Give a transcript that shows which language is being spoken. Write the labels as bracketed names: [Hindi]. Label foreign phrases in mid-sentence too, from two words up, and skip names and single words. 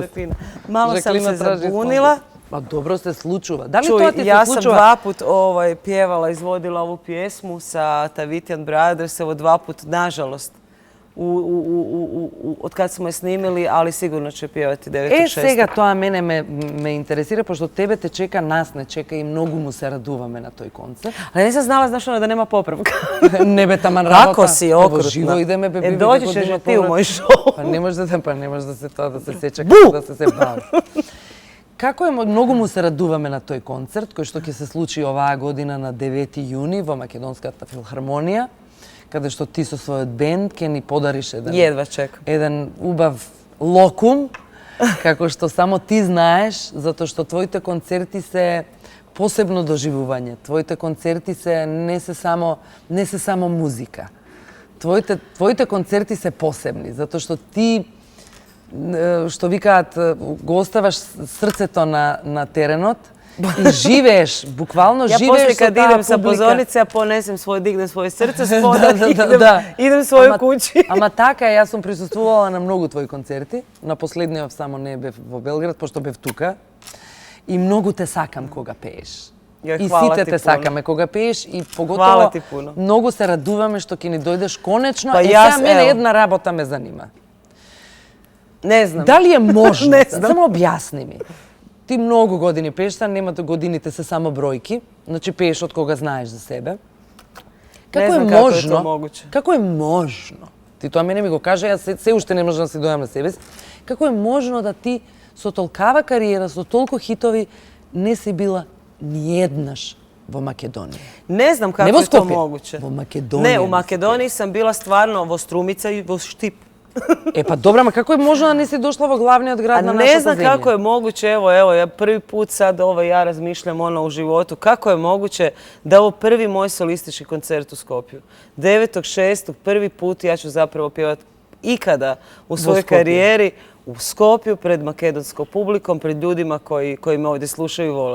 [Croatian] Malo sam Žaklina se traži zabunila. Ma dobro se slučuva. Da li Čuj, to ti se ja sam slučuva? 2 put pjevala, izvodila ovu pjesmu sa Tavitian Brothers, evo 2 put, nažalost, od kad smo je snimili, ali sigurno će pjevati 9.6. [Macedonian] Сега тоа мене ме интересира, пошто тебе те чека, нас не чека и многу му се радуваме на тој концерт. [Croatian] Ali nisam znala, znaš ono, da nema popravka. [Macedonian] Не бе таман работа. [Croatian] Kako si [Macedonian] Ово, [Croatian] okrutna. [Macedonian] Живо идеме, бе, [Croatian] Doći ćeš i ti u moj show. [Macedonian] Па не може да се тоа да се сече, да се бави. Како е, многу му се радуваме на тој концерт, кој што ќе се случи оваа година на 9 јуни во Македонската филхармонија, каде што ти со својот бенд ќе ни подариш [Croatian] Jedva čekam. [Macedonian] еден убав локум, како што само ти знаеш, затоа што твоите концерти се посебно доживување. Твоите концерти се не се само музика. Твоите концерти се посебни, затоа што ти, што викаат, го оставаш срцето на теренот и живееш, буквално [Croatian] Ja [Macedonian] живееш [Croatian] poslije [Macedonian] со [Croatian] kad [Macedonian] таа [Croatian] idem sa [Macedonian] публика. [Croatian] pozornice, ja dignem svoje srce spoda i [Macedonian] Да. [Croatian] idem svojoj [Macedonian] Ама- [Croatian] kući. [Macedonian] Ама така, јас сум присуствувала на многу твои концерти. На последниот само не бев во Белград, пошто бев тука. И многу те сакам кога пееш. Јој, И [Croatian] хвала [Macedonian] сите [Croatian] ти [Macedonian] те [Croatian] пуно. [Macedonian] сакаме кога пееш и [Croatian] Хвала [Macedonian] поготово [Croatian] ти пуно. [Macedonian] многу се радуваме што ќе ни дојдеш конечно. Па И јас, сега мене [Croatian] ево. [Macedonian] една работа ме занима. [Croatian] Ne znam. [Macedonian] Дали е можно? Не знам. Само објасни ми. Ти многу години пееш, нема да годините се само бројки. Значи пееш од кога знаеш за себе. Како знам е како е можно? тоа могуче. Како е можно? Ти тоа мене ми го кажа, јас се уште не можам да се дојам на себе си. Како е можно да ти со толкава кариера, со толку хитови не си била ниеднаш во Македонија? [Croatian] Ne znam [Macedonian] Ne [Croatian] kako [Macedonian] vo [Croatian] je to [Macedonian] Skopje, [Croatian] moguće. [Macedonian] во Македонији [Croatian] Ne, u [Macedonian] nisi [Croatian] Makedoniji sam bila stvarno [Macedonian] во Струмица и во Штип. Е, па добра, ма како е можно да не си дошла во главниот [Croatian] A [Macedonian] град на [Croatian] ne [Macedonian] нашата [Croatian] znam [Macedonian] земја? [Croatian] kako je moguće, evo, ja prvi put sad ja razmišljam u životu, kako je moguće da je ovo prvi moj solistički koncert u Skopju. 9.6. prvi put ja ću zapravo pjevati ikada u svojoj Skopju. karijeri u Skopju pred makedonskom publikom, pred ljudima koji me ovdje slušaju i vole.